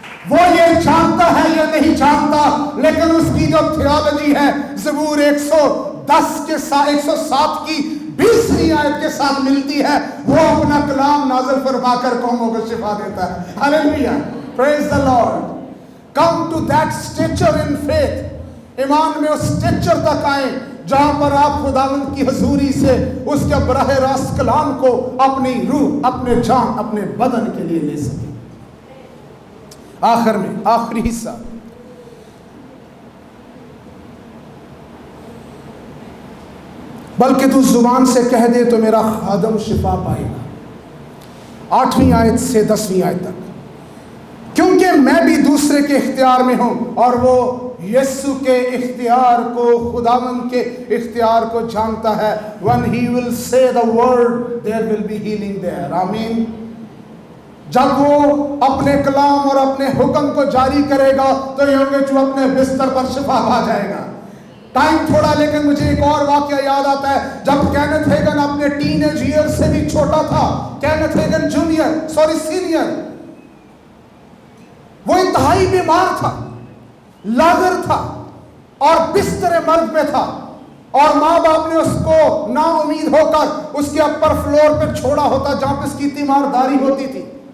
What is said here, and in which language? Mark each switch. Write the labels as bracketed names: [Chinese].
[Urdu] وہ یہ جانتا ہے یا نہیں جانتا، لیکن اس کی جو تھیولوجی ہے زبور 110 کے ساتھ 107 کی 20ویں آیت کے ساتھ ملتی ہے، وہ اپنا کلام نازل فرما کر قوموں کو شفا دیتا ہے. [English] Hallelujah. Praise the lord. Come to that stature in faith. [Urdu] ایمان میں اس سٹیچر تک آئیں جہاں پر آپ خداوند کی حضوری سے اس کے براہ راست کلام کو اپنی روح، اپنے جان، اپنے بدن کے لیے لے سکیں. آخر میں آخری حصہ، بلکہ تو زبان سے کہہ دے تو میرا خادم شفا پائے گا. 8ویں آیت سے 10ویں آیت تک. کیونکہ میں بھی دوسرے کے اختیار میں ہوں، اور وہ یسوع کے اختیار کو، خداوند کے اختیار کو جانتا ہے. [English] When he will say the word, there will be healing there. [Urdu] آمین. جب وہ اپنے کلام اور اپنے حکم کو جاری کرے گا تو یہ ہوگے جو اپنے بستر پر شفا پا جائے گا. ٹائم تھوڑا، لیکن مجھے ایک اور واقعہ یاد آتا ہے جب کینتھ ہیگن اپنے ٹین ایج ایئر سے بھی چھوٹا تھا. کینتھ ہیگن سینئر، وہ انتہائی بیمار تھا، لاغر تھا اور بستر مرگ میں تھا، اور ماں باپ نے اس کو نا امید ہو کر اس کے اپر فلور پہ چھوڑا ہوتا جہاں پہ اس کی تیمارداری ہوتی تھی.